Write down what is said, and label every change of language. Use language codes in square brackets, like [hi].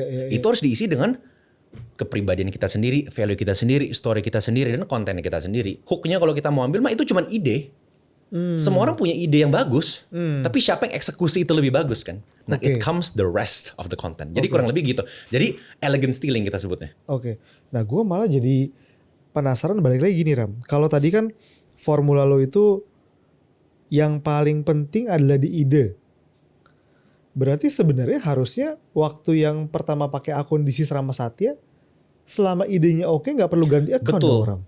[id] Itu harus diisi dengan kepribadian kita sendiri, value kita sendiri, story kita sendiri, dan konten kita sendiri. Hooknya kalau kita mau ambil mah itu cuma ide. Semua orang punya ide yang bagus, tapi siapa yang eksekusi itu lebih bagus kan? Nah, [en] it comes the rest of the content. [id] Jadi kurang lebih gitu. Jadi elegant styling kita sebutnya. Nah gue malah jadi penasaran, balik lagi gini Ram. Kalau tadi kan formula lo itu yang paling penting adalah di ide. Berarti sebenarnya harusnya waktu yang pertama pakai akun di Rama Satya, selama idenya oke nggak perlu ganti akun dong, Ram.